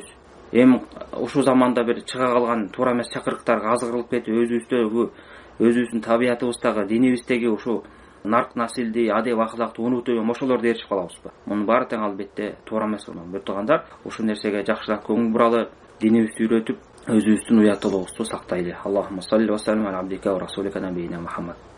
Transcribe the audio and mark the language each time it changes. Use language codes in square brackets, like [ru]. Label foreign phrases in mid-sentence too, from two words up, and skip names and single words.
[ky] Эми ушул заманда бир чыга калган туура эмес чакырыктарга азгырылып кетип, өзүбүздүн табиятыбыздагы, динибиздеги ушу нарк насилди, адеп акылакты унутуп, ошолорду ээрчип калабызбы? Мунун баары тең албетте туура эмес. Бир туугандар, ушул нерсеге жакшыраак көңүл буралы, динибизди үйрөтүп, өзүбүздүн уяттуулугубузду сактайлы. [ar] اللهم صل وسلم على عبدك ورسولك نبينا محمد.